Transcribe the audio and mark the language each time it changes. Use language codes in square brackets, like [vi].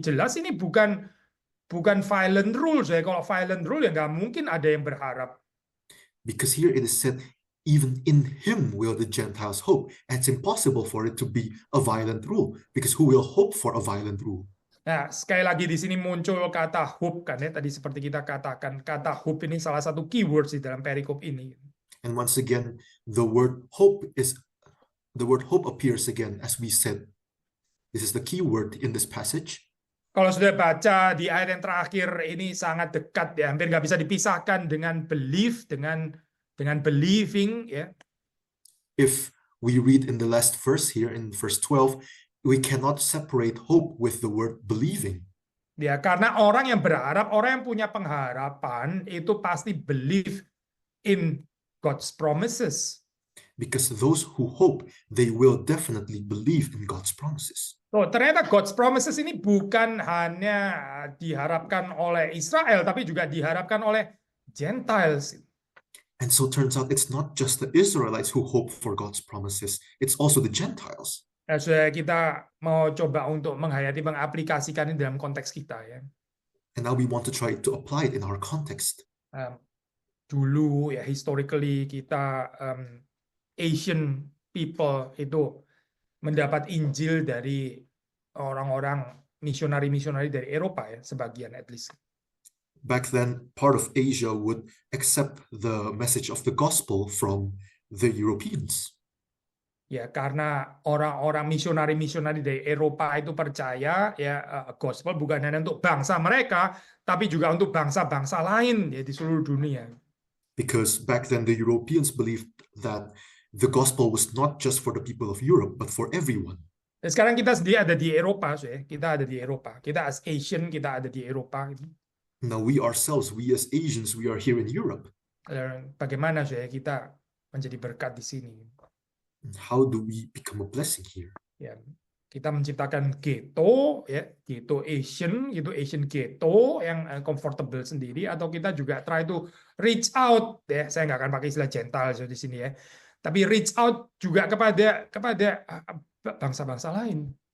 [id] Jelas ini bukan violent rules ya. Kalau violent rule ya nggak mungkin ada yang berharap. [en] Because here it is said, even in him will the Gentiles hope. And it's impossible for it to be a violent rule, because who will hope for a violent rule? [id] Nah, sekali lagi di sini muncul kata hope kan ya. Tadi seperti kita katakan, kata hope ini salah satu keywords di dalam perikop ini. [en] And once again, the word hope appears again, as we said. This is the key word in this passage. [id] Kalau sudah baca di ayat yang terakhir ini sangat dekat ya, hampir nggak bisa dipisahkan dengan belief, dengan believing ya. [en] If we read in the last verse here in verse 12, we cannot separate hope with the word believing. [id] Ya, karena orang yang berharap, orang yang punya pengharapan itu pasti [en] believe in God's promises. Because those who hope, they will definitely believe in God's promises. [id] Oh, ternyata God's promises ini bukan hanya diharapkan oleh Israel, tapi juga diharapkan oleh Gentiles. [en] And so it turns out it's not just the Israelites who hope for God's promises, it's also the Gentiles. [id] Nah, sudah kita mau coba untuk menghayati, mengaplikasikan ini dalam konteks kita ya. [en] And now we want to try to apply it in our context. [id] Dulu ya, historically kita Asian people itu mendapat Injil dari orang-orang misionari-misionari dari Eropa ya, sebagian [en] at least. Back then, part of Asia would accept the message of the gospel from the Europeans. [id] Ya, karena orang-orang misionari-misionari dari Eropa itu percaya ya gospel bukan hanya untuk bangsa mereka, tapi juga untuk bangsa-bangsa lain ya di seluruh dunia. [en] Because back then the Europeans believed that the gospel was not just for the people of Europe, but for everyone. [id] Dan sekarang kita sendiri ada di Eropa, ya. Kita ada di Eropa. Kita as Asian, kita ada di Eropa. [en] Now we ourselves, we as Asians, we are here in Europe. [id] Bagaimana ya kita menjadi berkat di sini? [en] How do we become a blessing here? [id] Ya, kita menciptakan ghetto, ya, ghetto Asian, gitu Asian ghetto yang comfortable sendiri, atau kita juga [en] try to reach out, [id] ya, saya nggak akan pakai istilah Gentile di sini ya, tapi reach out juga kepada bangsa-bangsa lain.